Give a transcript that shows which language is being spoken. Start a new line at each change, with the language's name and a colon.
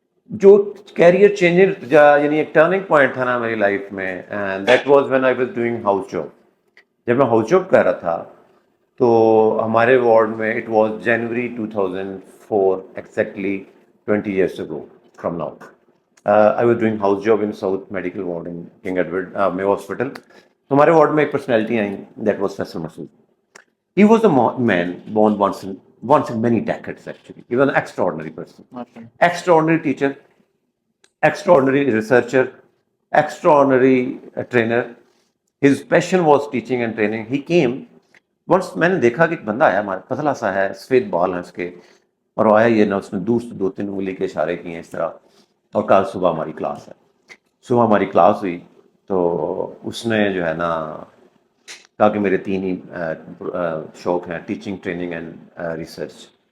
Urdu: جو career change یعنی ایک ٹرننگ پوائنٹ تھا نا میری لائف میں,
English: That was when I was doing house job.
Urdu: جب میں ہاؤس جاب کر رہا تھا تو ہمارے وارڈ میں
English: It was January 2004 exactly 20 years ago from now. I was doing house job in South Medical Ward in King Edward Mayo Hospital.
Urdu: تو ہمارے وارڈ میں ایک personality I, that was Faisal Masood.
English: He was a man born once in many decades actually. He was an extraordinary person, extraordinary teacher, extraordinary researcher, extraordinary trainer. His passion was teaching and training. He came once,
Urdu: میں نے دیکھا کہ ایک بندہ آیا ہمارا, پتلا سا ہے, سفید بال ہیں اس کے, اور آیا یہ نا, اس نے دور سے 2-3 انگلی کے اشارے کیے ہیں اس طرح, اور کہا صبح ہماری کلاس ہے. صبح ہماری کلاس ہوئی تو اس نے جو ہے نا کہا کہ میرے 3 ہی شوق ہیں, ٹیچنگ, ٹریننگ اینڈ ریسرچ.